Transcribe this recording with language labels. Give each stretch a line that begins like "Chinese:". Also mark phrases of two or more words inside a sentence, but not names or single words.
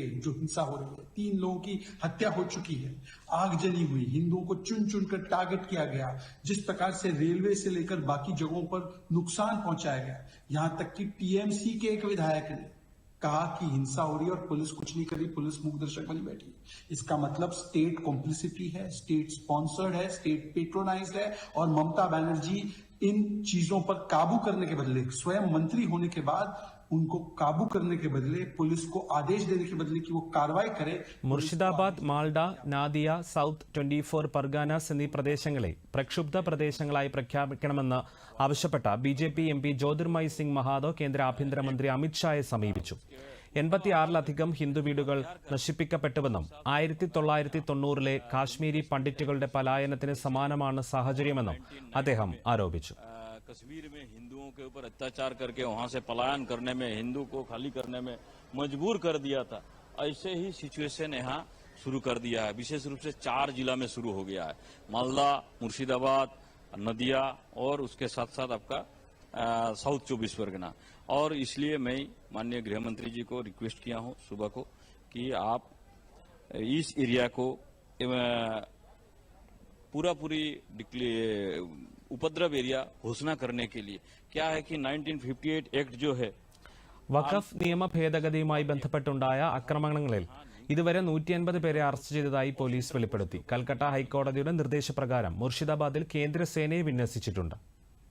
Hindi: जो हिंसा हो रही है, 3 लोगों की हत्या हो चुकी है, आगजनी हुई, हिंदुओं को चुन चुन कर टारगेट किया गया, जिस प्रकार से रेलवे से लेकर बाकी जगहों पर नुकसान पहुंचाया गया, यहां तक कि टीएमसी के एक विधायक ने कहा कि हिंसा हो रही है और पुलिस कुछ नहीं कर रही, पुलिस मूक दर्शक बनी बैठी। इसका मतलब
English: state complicity
Hindi: है,
English: state sponsored
Hindi: है,
English: state patronized
Hindi: है। और ममता बनर्जी इन चीजों पर काबू करने के बदले, स्वयं मंत्री होने के बाद उनको काबू करने के बदले, पुलिस को आदेश देने के बदले कि वो कार्रवाई करे।
Malayalam: മുർഷിദാബാദ്, മാൾഡ, നാദിയ, സൗത്ത് 24 പർഗാനാസ് എന്നീ പ്രദേശങ്ങളെ പ്രക്ഷുബ്ധ പ്രദേശങ്ങളായി പ്രഖ്യാപിക്കണമെന്ന് ആവശ്യപ്പെട്ട ബിജെപി എംപി ജ്യോതിർമയ് സിംഗ് മഹാതോ കേന്ദ്ര ആഭ്യന്തരമന്ത്രി അമിത് ഷായെ സമീപിച്ചു. 86-ലധികം ഹിന്ദു വീടുകൾ നശിപ്പിക്കപ്പെട്ടുവെന്നും 1990-ലെ കാശ്മീരി പണ്ഡിറ്റുകളുടെ പലായനത്തിന് സമാനമാണ് സാഹചര്യമെന്നും അദ്ദേഹം ആരോപിച്ചു.
Hindi: कश्मीर में हिंदुओं के ऊपर अत्याचार करके वहां से पलायन करने में, हिंदू को खाली करने में मजबूर कर दिया था। ऐसे ही सिचुएशन यहाँ शुरू कर दिया है। विशेष रूप से 4 जिला में शुरू हो गया है, मालदा, मुर्शिदाबाद, नदिया और उसके साथ साथ आपका साउथ 24 परगना। और इसलिए मैं माननीय गृह मंत्री जी को रिक्वेस्ट किया हूँ सुबह को कि आप इस एरिया को पूरी उपद्रव एरिया घोषणा करने के लिए क्या है कि 1958 एक्ट जो है
Malayalam: വഖഫ് നിയമ ഭേദഗതിയുമായി ബന്ധപ്പെട്ടുണ്ടായ ആക്രമണങ്ങളിൽ ഇതുവരെ 150 പേരെ അറസ്റ്റ് ചെയ്തതായി പോലീസ് വെളിപ്പെടുത്തി. കൽക്കട്ട ഹൈക്കോടതിയുടെ നിർദ്ദേശപ്രകാരം മുർഷിദാബാദിൽ കേന്ദ്രസേനയെ വിന്യസിച്ചിട്ടുണ്ട്.